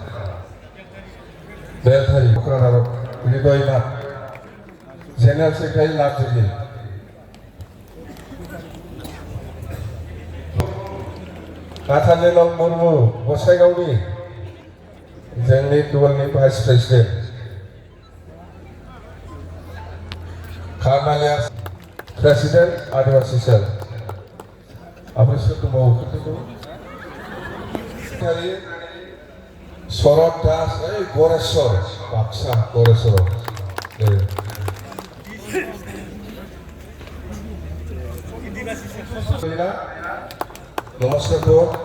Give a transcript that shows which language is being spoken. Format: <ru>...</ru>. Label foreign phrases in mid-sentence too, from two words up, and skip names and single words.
<brx>বেলধারী কক্রার হৃদয় নাথ</brx> <en>General Secretary</en> <brx>নাথ যোগী नाथालेलं मुर्मु गसाइगावनि जोंनि दलनि</brx> <en>vice president</en> <brx>खारनालिया प्रेसिडेन्ट आदिवासी सेल आपनि सोर दंबावो खोन्थादो शरद दास गरेश्वर बाक्सा गरेश्वर नमस्कार तो</brx>